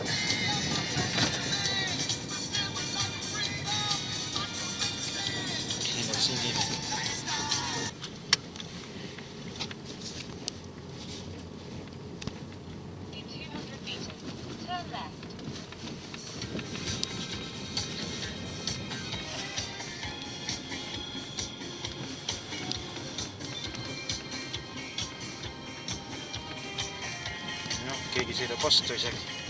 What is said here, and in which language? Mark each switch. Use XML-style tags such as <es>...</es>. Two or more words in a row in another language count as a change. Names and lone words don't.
<et>Siin on sinine.</et> <en>In 200 meters, turn left.</en> <et>No, keegi sõidab vastu isegi.</et>